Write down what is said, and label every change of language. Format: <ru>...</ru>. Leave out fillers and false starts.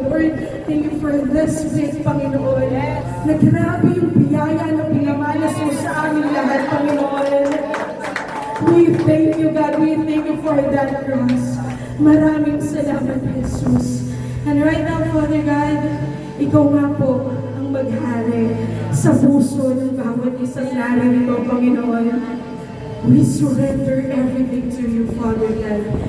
<en>Lord, thank you for this week,</en> <tl>Panginoon. Na grabe yung biyaya na pinamalas mo sa amin lahat, Panginoon.</tl> <en>We thank you, God. We thank you for that cross.</en> <tl>Maraming salamat, Jesus.</tl> <en>And right now, Father God,</en> <tl>ikaw nga po ang maghari sa puso ng bawat isang narito, Panginoon.</tl> <en>We surrender everything to you, Father God.</en>